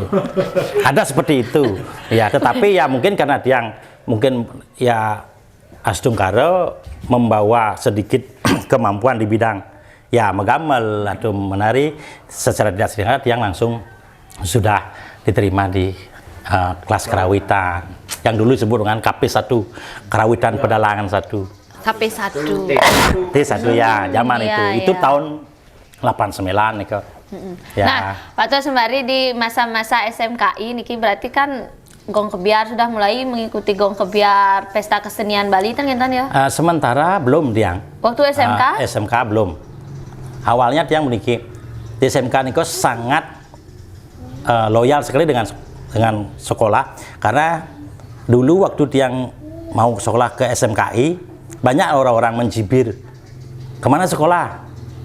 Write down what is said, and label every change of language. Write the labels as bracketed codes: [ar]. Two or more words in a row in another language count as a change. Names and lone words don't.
[id] Ada seperti itu ya, tetapi ya mungkin karena dia mungkin ya Astungkara membawa sedikit kemampuan di bidang ya megamel atau menari, secara tidak sengaja dia langsung sudah diterima di kelas kerawitan yang dulu disebut dengan KP1, Kerawitan Pedalangan 1. KP1. T1 ya, zaman itu tahun 89 nih kok. Ya. Nah, Pak Tut sembari di masa-masa SMKI niki berarti kan gong kebiar sudah mulai mengikuti gong kebiar pesta kesenian Bali kan ya? Sementara belum Tiang. Waktu SMK? SMK belum. Awalnya Tiang meniki di SMK niko sangat loyal sekali dengan sekolah, karena dulu waktu Tiang mau sekolah ke SMKI banyak orang-orang mencibir, kemana sekolah?